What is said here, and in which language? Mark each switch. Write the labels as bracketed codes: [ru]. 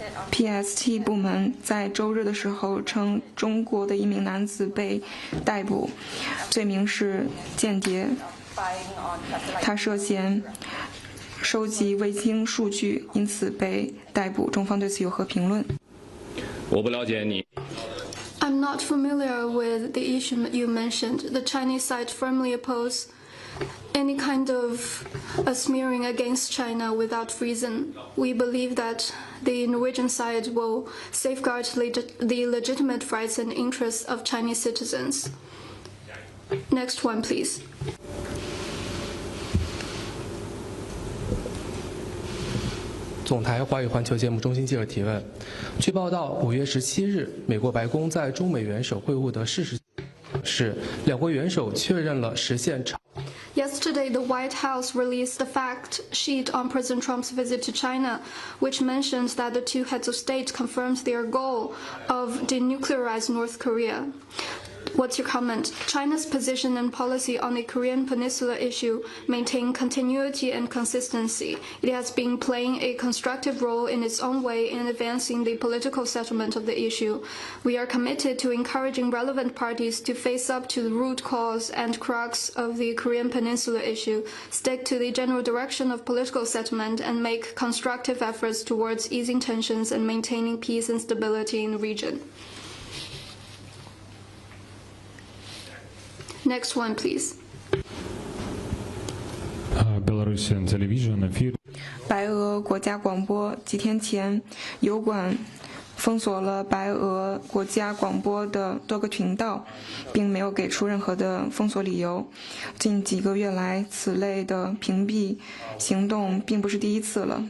[zh] PST 部门在周日的时候称，中国的一名男子被逮捕，罪名是间谍，他涉嫌收集卫星数据，因此被逮捕。中方对此有何评论？我不了解你。 [en] I'm not familiar with the issue you mentioned. The Chinese side firmly oppose any kind of smearing against China without reason. We believe that the Norwegian side will safeguard the legitimate rights and interests of Chinese citizens. Next one, please. [zh] 总台华语环球节目中心记者提问：据报道，5月17日，美国白宫在中美元首会晤的事实是，两国元首确认了实现长。 [en] Yesterday, the White House released the fact sheet on President Trump's visit to China, which mentioned that the two heads of state confirmed their goal of denuclearizing North Korea. What's your comment? China's position and policy on the Korean Peninsula issue maintain continuity and consistency. It has been playing a constructive role in its own way in advancing the political settlement of the issue. We are committed to encouraging relevant parties to face up to the root cause and crux of the Korean Peninsula issue, stick to the general direction of political settlement, and make constructive efforts towards easing tensions and maintaining peace and stability in the region. Next one, please. Belarusian television appeared. [zh] 白俄国家广播几天前，油管封锁了白俄国家广播的多个频道，并没有给出任何的封锁理由。近几个月来，此类的屏蔽行动并不是第一次了。